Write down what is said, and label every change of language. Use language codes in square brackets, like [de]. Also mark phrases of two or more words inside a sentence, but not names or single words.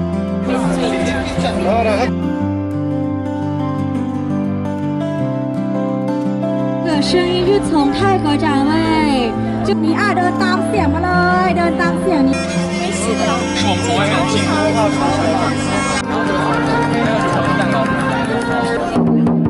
[zh] 声音是从泰国展位，就你 [th] เดินตามเสียงมาเลยเดินตามเสียงนี้ [zh] 是的是我们从外面进入蛋糕